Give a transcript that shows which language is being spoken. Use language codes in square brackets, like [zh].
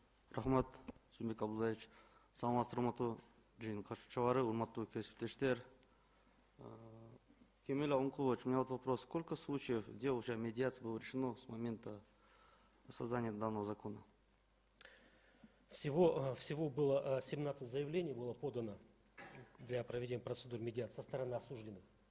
[ky] Рахмат, Сумбек Абдуллаевич. Саламатсыздар, урматтуу жыйын катышуучулары, урматтуу кесиптештер. [ru] Кемел Алыкулович, у меня вот вопрос. Сколько случаев дел уже медиации было решено с момента создания данного закона? Всего было 17 заявлений было подано для проведения процедур медиации со стороны осужденных.